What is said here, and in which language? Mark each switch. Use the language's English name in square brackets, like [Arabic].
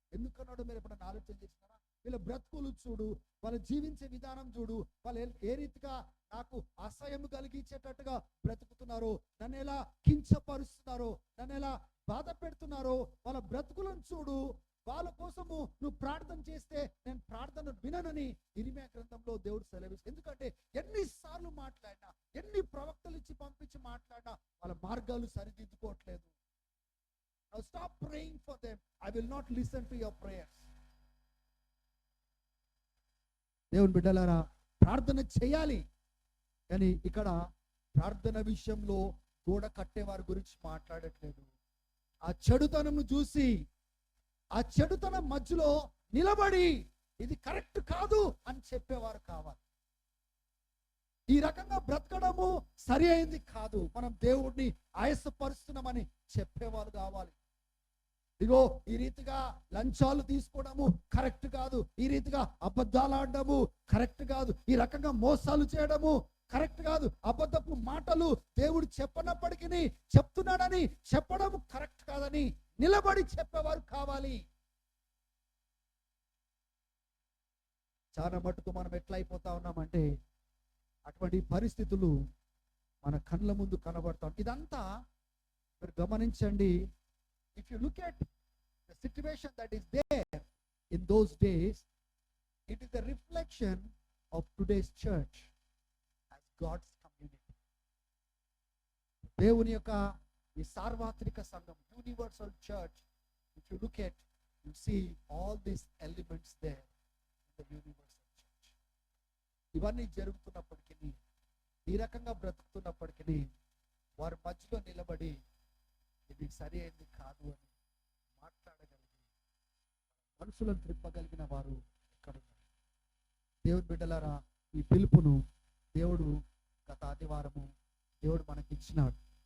[Telugu] ఎందుకన్నాడు మీరు ఎప్పుడైనా ఆలోచన చేసినారా? వీళ్ళ బ్రతుకులు చూడు, వాళ్ళు జీవించే విధానం చూడు, వాళ్ళు ఏ రీతిగా నాకు అసహ్యం కలిగించేటట్టుగా బ్రతుకుతున్నారో, నన్ను ఎలా కించపరుస్తున్నారో, నన్ను ఎలా బాధ పెడుతున్నారో, వాళ్ళ బ్రతుకులను చూడు. వాళ్ళ కోసము నువ్వు ప్రార్థన చేస్తే నేను ప్రార్థన విననని ఇర్మియా గ్రంథంలో దేవుడు సెలవిస్తాడు. ఎందుకంటే ఎన్నిసార్లు మాట్లాడినా, ఎన్ని ప్రవక్తలు ఇచ్చి పంపించి మాట్లాడినా వాళ్ళ మార్గాలు సరిదిద్దుకోవట్లేదు. [English] Now stop praying for them. I will not listen to your prayers. [Telugu] దేవుని బిడ్డలారా, ప్రార్థన చేయాలి. కానీ ఇక్కడ ప్రార్థన విషయంలో గోడ కట్టేవారి గురించి మాట్లాడట్లేదు. ఆ చెడుతనంను చూసి ఆ చెడుతనం మధ్యలో నిలబడి ఇది కరెక్ట్ కాదు అని చెప్పేవారు కావాలి. ఈ రకంగా బ్రతకడము సరి అయింది కాదు, మనం దేవుడిని ఆయాసపరుస్తున్నామని చెప్పేవారు కావాలి. ఇగో ఈ రీతిగా లంచాలు తీసుకోవడము కరెక్ట్ కాదు, ఈ రీతిగా అబద్ధాలు ఆడడము కరెక్ట్ కాదు, ఈ రకంగా మోసాలు చేయడము కరెక్ట్ కాదు, అబద్ధపు మాటలు దేవుడు చెప్పనప్పటికీ చెప్తున్నాడని చెప్పడం కరెక్ట్ కాదని నిలబడి చెప్పేవారు కావాలి. చాలా మటుకు మనం ఎట్లా అయిపోతా ఉన్నామంటే అటువంటి పరిస్థితులు మన కళ్ళ ముందు కనబడతాం. ఇదంతా మీరు గమనించండి. [English] If you look at the situation that is there in those days, it is a reflection of today's church as God's community. [Telugu] దేవుని యొక్క ఈ సార్వత్రిక సంఘం, [English] universal church, if you look at, you see all these elements there in the universal church. [Telugu] ఇవన్నీ జరుగుతున్నప్పటికీ, ఈ రకంగా బ్రతుకుతున్నప్పటికీ వారి మధ్యలో నిలబడి ఇది సరి అయింది కాదు అని మాట్లాడగలిగి మనుషులను త్రిప్పగలిగిన వారు ఇక్కడ ఉన్నారు. దేవుని బిడ్డలారా, ఈ పిలుపును దేవుడు గత ఆదివారము దేవుడు మనకి ఇచ్చినాడు.